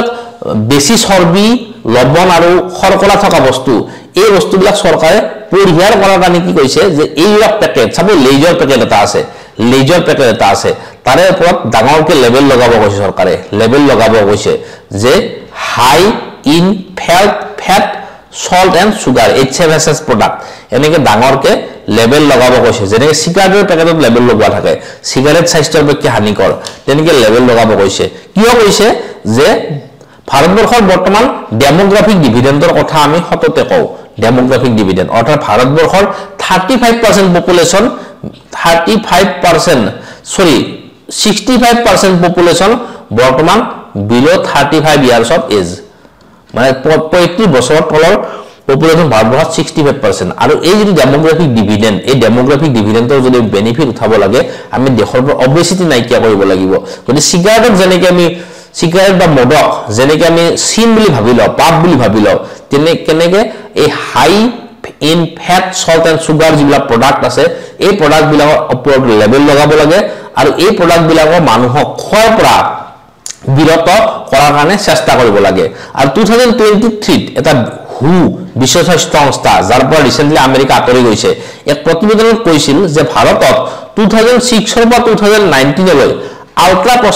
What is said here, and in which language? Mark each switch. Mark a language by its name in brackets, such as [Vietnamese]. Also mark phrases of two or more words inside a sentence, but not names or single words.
[Assamese] বেছি চৰ্বি লবণ আৰু শৰ্কৰা থকা বস্তু এই বস্তুবিলাক চৰকাৰে পৰিহাৰ কৰাৰ কাৰণে কি কৈছে যে এই পেকেট সাপোজ লেজৰ পেকেট এটা আছে তাৰে ওপৰত ডাঙৰকৈ লেবেল লগাব কৈছে চৰকাৰে যে হাই [English] in fat salt and sugar HFSS product [Assamese] এনেকে ডাঙৰকে লেবেল লগাব কৈছে যেনেকে সিগাৰেটৰ পেকেটত লেবেল লগোৱা থাকে সিগাৰেট স্বাস্থ্যৰ পক্ষে হানিকৰ তেনেকে লেবেল লগাব কৈছে কিয় কৈছে যে ভাৰতবৰ্ষৰ বৰ্তমান [English] demographic dividend [Assamese] কথা আমি হততে কও [English] demographic dividend [Assamese] অৰ্থাৎ ভাৰতবৰ্ষৰ 35% পপুলেশন 65% পপুলেশন বৰ্তমান [English] below 35 years of age [Assamese] মানে 35 বছৰৰ তলৰ পপুলেশন ভাৰতবৰ্ষত 65% আৰু এই যে [English] demographic dividend [Assamese] এই [English] demographic dividend [Assamese] যদি বেনিফিট উঠাব লাগে আমি দেশৰ অবভিয়াসলি নাইকিয়া কৰিব লাগিব গতি সিগাৰেটক যেনেকে আমি সিগাৰেট বা মদক যেনেকে আমি সিন বুলি ভাবি লও পাপ বুলি ভাবি লও তেনে কেনেকে এই [English] high in fat salt and sugar [Assamese] যিবিলাক প্ৰডাক্ট আছে এই প্ৰডাক্ট বিলাকৰ ওপৰত লেবেল লগাব লাগে আৰু এই প্ৰডাক্ট বিলাকৰ মানুহক খোৱাৰ পৰা বিৰত কৰাৰ কাৰণে চেষ্টা কৰিব লাগে আৰু 2023 এটা হু বিশ্ব স্বাস্থ্য সংস্থা যাৰ পৰা ৰিসেন্টলি আমেৰিকা আঁতৰি গৈছে এক প্ৰতিবেদনত কৈছিল যে ভাৰতত 2006 ৰ পৰা 2019 লৈ আল্ট্ৰা